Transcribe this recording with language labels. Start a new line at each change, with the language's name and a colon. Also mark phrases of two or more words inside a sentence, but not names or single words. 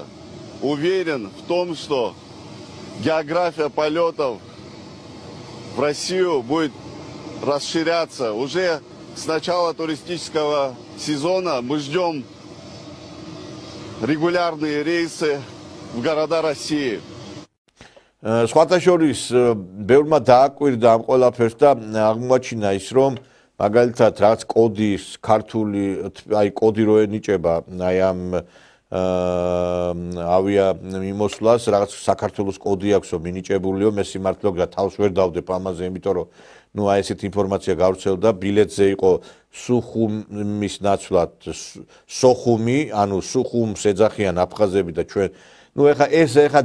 Russian: Уверен в том, что география полетов в Россию будет расширяться. Уже с начала туристического сезона мы ждем регулярные рейсы в города России.
Georgian: სხვათა შორის ბევრმა დააკვირდა ამ ყველაფერს და აღმოაჩინა ის რომ მაგალითად რაც კოდის ქართული აი კოდი რო ენიჭება აი ამ ავია მიმოსვლას რაღაც საქართველოს კოდი აქვსო მინიჭებულიო მე სიმართლე გა თავს ვერ დავდებ ამაზე იმიტომ რომ ნუ აი ესეთ ინფორმაცია გავრცელდა ბილეთზე იყო სუხუმის ნაცვლად სოხუმი ანუ სუხუმს ეძახიან აფხაზები და ჩვენ ნუ ეხა